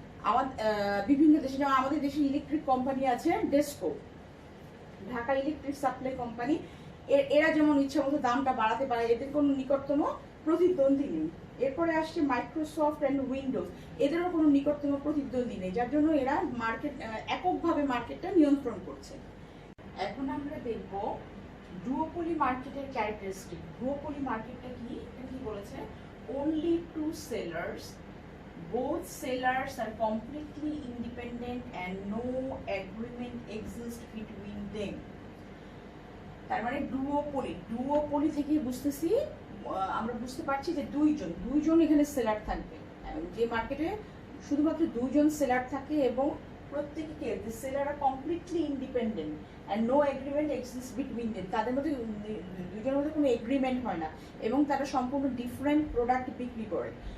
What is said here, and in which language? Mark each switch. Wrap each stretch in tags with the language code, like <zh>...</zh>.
<bn>আমাদের বিভিন্ন দেশে, যেমন আমাদের দেশে ইলেকট্রিক কোম্পানি আছে DESCO, Dhaka electric supply company, এরা যেমন ইচ্ছা মতো দামটা বাড়াতে পারে, এদের কোনো নিকটতম প্রতিদ্বন্দ্বী নেই। এরপরে আসছে মাইক্রোসফট অ্যান্ড উইন্ডোজ, এদেরও কোনো নিকটতম প্রতিদ্বন্দ্বী নেই, যার জন্য এরা এককভাবে মার্কেটটা নিয়ন্ত্রণ করছে। এখন আমরা দেখব ডুওপলি মার্কেটের ক্যারেক্টারিস্টিক। ডুওপলি মার্কেটটা কি? এটা কি বলেছে?</bn> <en>only 2 sellers, both sellers are completely independent and no agreement exists between them.</en> <bn>তার মানে ডুওপলি থেকে বুঝতেছি, আমরা বুঝতে পারছি যে দুইজন এখানে সেলার থাকবে। যে মার্কেটে শুধুমাত্র 2 জন সেলার থাকে এবং প্রত্যেকে seller আর</bn> <en>completely independent and no agreement exist between them,</en> <bn>তাদের মধ্যে দুজনের মধ্যে কোনো এগ্রিমেন্ট হয় না এবং তারা সম্পূর্ণ ডিফারেন্ট প্রোডাক্ট বিক্রি করে।</bn>